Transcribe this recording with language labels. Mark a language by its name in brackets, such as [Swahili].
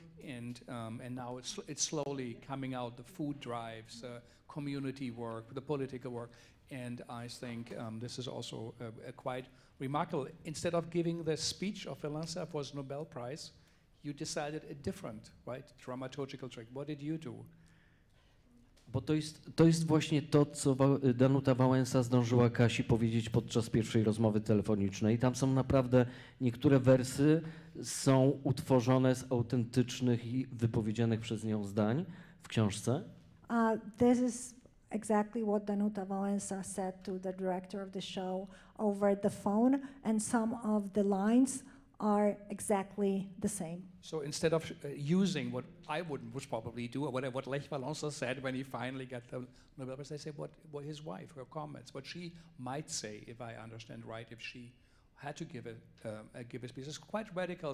[English] And now it's slowly coming out, the food drives, community work, the political work. And I think this is also a quite remarkable. Instead of giving the speech of Wałęsa for his Nobel Prize, you decided a different, right, dramaturgical trick. What did you do? [Polish] Bo to jest właśnie to, co Danuta Wałęsa zdążyła Kasi powiedzieć podczas pierwszej rozmowy telefonicznej. Tam są naprawdę niektóre wersy są utworzone z autentycznych i wypowiedzianych przez nią zdań w książce. [English] This is exactly what Danuta Wałęsa said to the director of the show over the phone, and some of the lines are exactly the same. So instead of using what I would probably do, or what Lech Walesa said when he finally got the Nobel Prize, they say what his wife, her comments, what she might say, if I understand right, if she had to give a speech. It's quite radical.